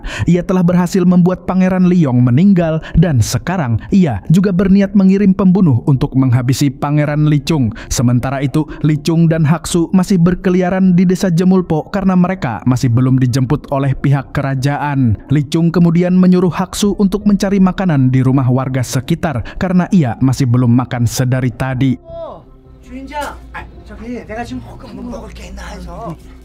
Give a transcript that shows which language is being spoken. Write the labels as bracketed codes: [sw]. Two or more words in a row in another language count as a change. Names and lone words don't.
[id] Ia telah berhasil membuat Pangeran Liyong meninggal dan sekarang ia juga berniat mengirim pembunuh untuk menghabisi Pangeran Lichung. Sementara itu, Lichung dan Haksu masih berkeliaran di desa Jemulpo karena mereka masih belum dijemput oleh pihak kerajaan. Lichung kemudian menyuruh Haksu untuk mencari makanan di rumah warga sekitar karena ia masih belum makan sedari tadi. [ko] 주인장, 저기 내가 지금 먹을 게 있나 해서.